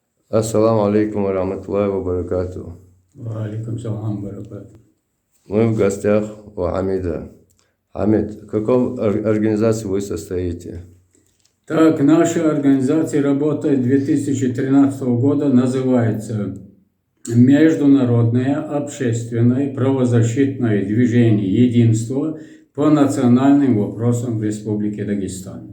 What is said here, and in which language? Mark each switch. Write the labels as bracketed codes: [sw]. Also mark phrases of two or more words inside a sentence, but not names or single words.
[ar] السلام عليكم ورحمة الله وبركاته. عليكم سلام بركاته. [ru] Мы в гостях у Хамида. Хамид, в какой организации вы состоите? Так, наша организация работает 2013 года, называется Международное общественное правозащитное движение «Единство» по национальным вопросам в Республике Дагестан.